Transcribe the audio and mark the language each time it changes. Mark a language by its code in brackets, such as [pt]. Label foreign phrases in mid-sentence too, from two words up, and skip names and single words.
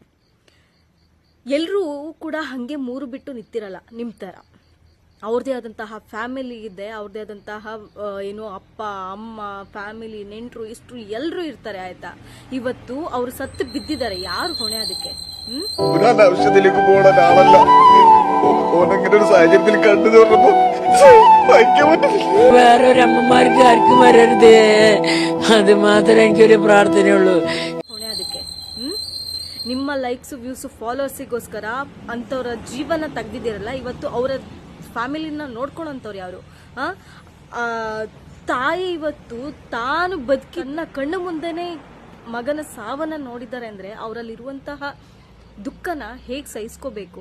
[kn] ಎಲ್ಲರೂ ಕೂಡ ಹಾಗೆ ಮೂರು ಬಿಟ್ಟು ನಿಂತಿರಲ್ಲ ನಿಮ್ಮ ಥರ. ಅವ್ರದ್ದೇ ಆದಂತಹ ಫ್ಯಾಮಿಲಿ ಇದೆ, ಅವ್ರದ್ದೇ ಆದಂತಹ ಏನು ಅಪ್ಪ ಅಮ್ಮ ಫ್ಯಾಮಿಲಿ ನೆಂಟರು ಇಷ್ಟರು ಎಲ್ಲರೂ ಇರ್ತಾರೆ. ಆಯ್ತಾ, ಇವತ್ತು ಅವರು ಸತ್ತು ಬಿದ್ದಿದ್ದಾರೆ, ಯಾರು ಹೊಣೆ ಅದಕ್ಕೆ? [ml] ആവശ്യത്തിലേക്ക് പോണ ഒരാളല്ല. ഓനങ്ങനെ ഒരു സാഹചര്യത്തിൽ കണ്ടു തോന്നുമ്പോ വേറൊരമ്മമാർക്ക് ആർക്കും വരരുത്, അത് മാത്രമേ എനിക്കൊരു പ്രാർത്ഥനയുള്ളൂ. [kn] ಹೊಣೆ ಅದಕ್ಕೆ ನಿಮ್ಮ [en] likes views [kn] ಫಾಲೋವರ್ಸಿಗೋಸ್ಕರ ಅಂಥವ್ರ ಜೀವನ ತೆಗ್ದಿದ್ದೀರಲ್ಲ, ಇವತ್ತು ಅವರ ಫ್ಯಾಮಿಲಿನ ನೋಡ್ಕೊಳಂತವ್ರು ಯಾರು? ತಾಯಿ ಇವತ್ತು ತಾನು ಬದುಕಿನ ಕಣ್ಣು ಮುಂದೆನೆ ಮಗನ ಸಾವನ್ನ ನೋಡಿದ್ದಾರೆ ಅಂದ್ರೆ ಅವರಲ್ಲಿರುವಂತಹ ದುಃಖನ ಹೇಗೆ ಸಹಿಸ್ಕೋಬೇಕು?